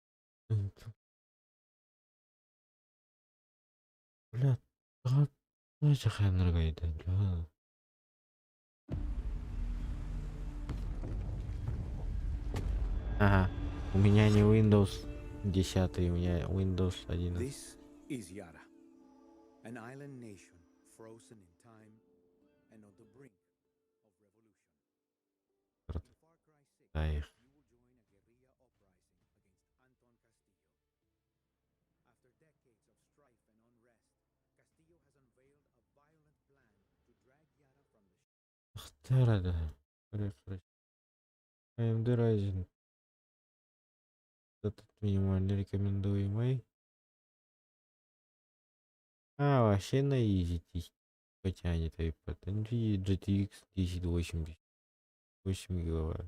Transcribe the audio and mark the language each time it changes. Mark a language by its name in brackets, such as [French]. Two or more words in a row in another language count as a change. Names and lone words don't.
[Russian] Бля, ну хай это. Ага. У меня не Windows 10, у меня Windows 11. [English] This is Yara, an island nation frozen in time and on the brink of revolution. In Far Cry 6, [Russian] Да их. [English] you will join a guerrilla uprising against Anton Castillo. After decades of strife and unrest, Castillo has unveiled a violent plan to drag Yara from the [Russian] Ахтарада. Рефреш. AMD Ryzen. Этот минимально рекомендуемый. А, вообще на изи потянет iPad. NVIDIA GTX 1080. 8 гигабайт.